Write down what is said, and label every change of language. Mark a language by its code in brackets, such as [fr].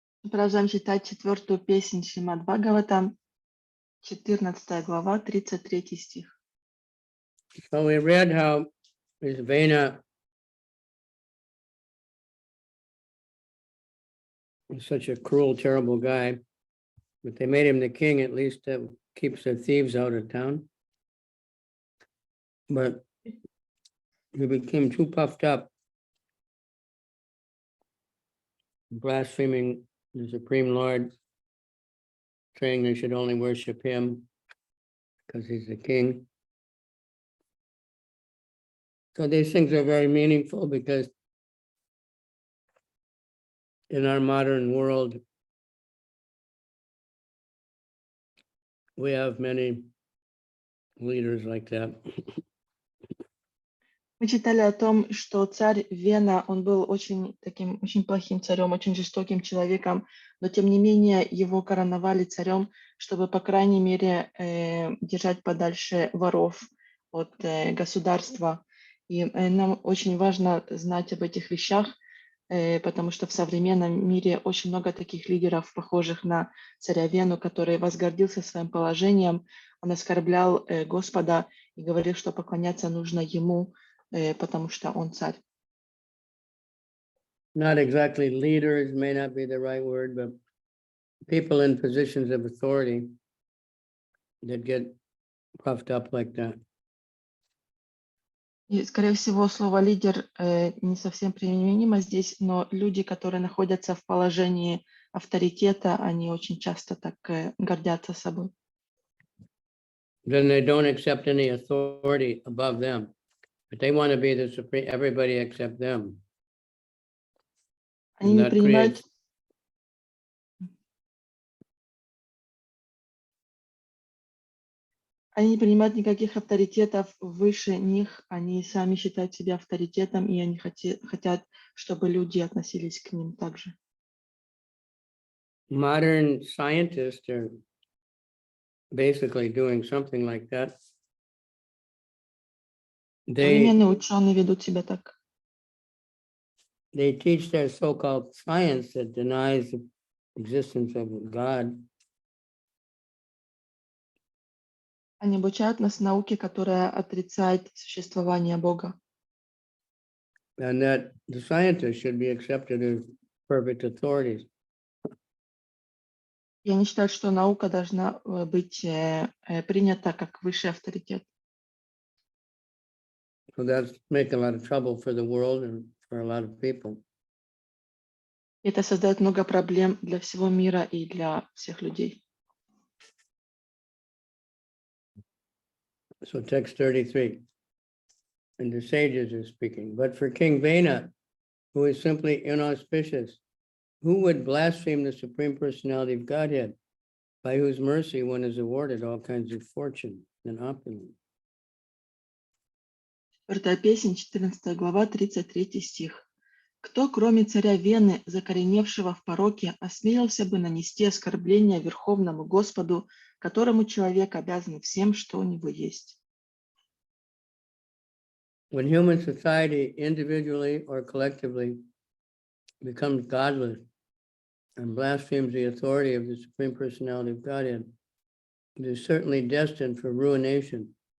[ru] Продолжаем читать 4-ю песнь Шримад Бхагаватам, 14 глава, 33 стих. [en] So we read how this Vena was such a cruel, terrible guy, but they made him the king, at least that keeps the thieves out of town. But he became too puffed up, blaspheming the Supreme Lord, saying they should only worship him because he's the king. So these things are very meaningful because in our modern world, we have many leaders like that. [ru] Мы читали о том, что царь Вена, он был очень плохим царем, очень жестоким человеком, но тем не менее его короновали царем, чтобы, по крайней мере, держать подальше воров от государства. И нам очень важно знать об этих вещах, потому что в современном мире очень много таких лидеров, похожих на царя Вену, который возгордился своим положением, он оскорблял Господа и говорил, что поклоняться нужно ему, потому что он царь. [en] Not exactly leaders, may not be the right word, but people in positions of authority that get puffed up like that. [ru] И, скорее всего, слово «лидер» не совсем применимо здесь, но люди, которые находятся в положении авторитета, они очень часто так гордятся собой. [en] Then they don't accept any authority above them, but they want to be the supreme, everybody except them. [ru] Они [en] And [ru] не [en] that [ru] принимают, [en] creates, [ru] они не принимают никаких авторитетов выше них, они сами считают себя авторитетом, и они хотят, чтобы люди относились к ним также. [en] modern scientists are basically doing something like that. [ru] Современные ученые ведут себя так. [en] They teach their so-called science that denies the existence of God. [ru] Они обучают нас науке, которая отрицает существование Бога. [en] And that the scientists should be accepted as perfect authorities. [ru] И они считают, что наука должна быть принята как высший авторитет. [en] So that's making a lot of trouble for the world and for a lot of people. [ru] Это создает много проблем для всего мира и для всех людей. [en] So text 33, and the sages are speaking. But for King Vena, who is simply inauspicious, who would blaspheme the Supreme Personality of Godhead, by whose mercy one is awarded all kinds of fortune and opulence? [ru] 4 песнь, 14 глава, 33 стих. Кто, кроме царя Вены, закореневшего в пороке, осмелился бы нанести оскорбление Верховному Господу, которому человек обязан всем, что у него есть? [en] When human society, individually or collectively, becomes godless and blasphemes the authority of the Supreme Personality of Godhead, it is certainly destined for ruination.